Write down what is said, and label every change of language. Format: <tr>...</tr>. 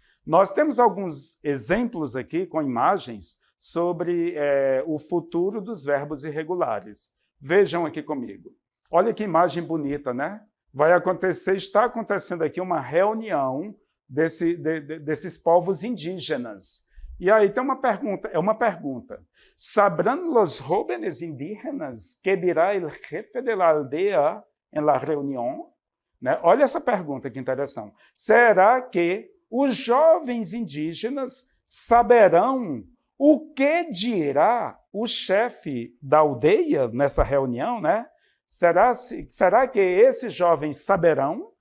<pt>Nós temos alguns exemplos aqui com imagens sobre o futuro dos verbos irregulares. Vejam aqui comigo. Olha que imagem bonita, né? Está acontecendo aqui uma reunião desses povos indígenas. E aí tem uma pergunta.</pt> <es>¿Sabrán los jóvenes indígenas que dirá el jefe de la aldea en la reunión?</es> <pt>Né? Olha essa pergunta, que interessante. Será que os jovens indígenas saberão o que dirá o chefe da aldeia nessa reunião, né? Será que esses jovens saberão?</pt>